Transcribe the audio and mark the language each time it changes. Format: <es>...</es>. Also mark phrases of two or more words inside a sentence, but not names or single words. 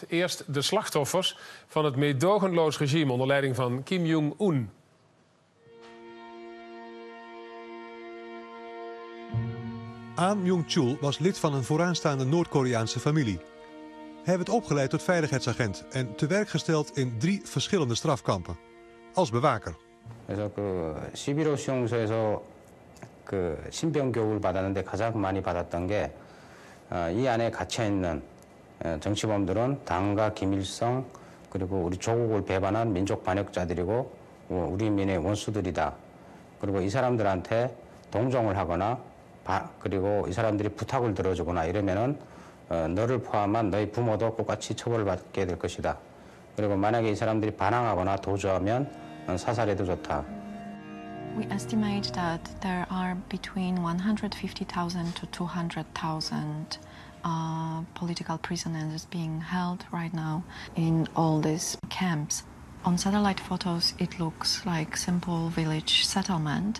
<nl>Eerst de slachtoffers van het meedogenloos regime onder leiding van Kim Jong-un. Ahn Myung-chul was lid van een vooraanstaande Noord-Koreaanse familie. Hij werd opgeleid tot veiligheidsagent en te werk gesteld in 3 verschillende strafkampen. Als bewaker.</nl> <ko>그래서 그 11호 수용소에서 그 신병 교육을 받았는데 가장 많이 받았던 게 이 안에 갇혀 있는 정치범들은 당과 김일성 그리고 우리 조국을 배반한 민족 반역자들이고 우리 민의 원수들이다. 그리고 이 사람들한테 동정을 하거나 그리고 이 사람들이 부탁을 들어주거나 이러면은 너를 포함한 너희 부모도 똑같이 처벌을 받게 될 것이다. 그리고 만약에 이 사람들이 반항하거나 도주하면 사살해도 좋다.</ko> <en>We estimate that there are between 150,000 to 200,000 political prisoners being held right now in all these camps. On satellite photos, it looks like simple village settlement.</en>